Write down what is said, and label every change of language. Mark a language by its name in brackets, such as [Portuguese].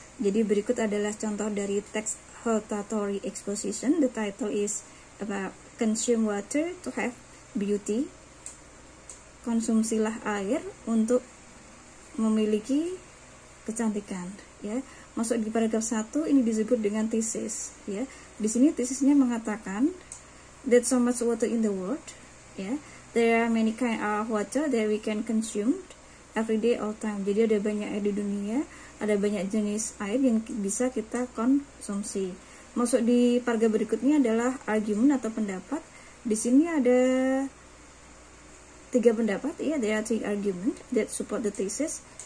[English] Jadi berikut adalah contoh dari teks rotatory exposition. The title is about consume water to have beauty. [Indonesian] Konsumsilah air untuk memiliki kecantikan, ya. Masuk di paragraf 1 ini disebut dengan thesis, ya. Di sini tesisnya mengatakan [English] that so much water in the world, [Indonesian] ya. [English] There are many kind of water that we can consume every day all time. [Indonesian] Jadi ada banyak air di dunia, ada banyak jenis air yang bisa kita konsumsi. Masuk di paragraf berikutnya adalah argument atau pendapat. Di sini ada 3 pendapat, ya. [English] There are 3 argument that support the thesis.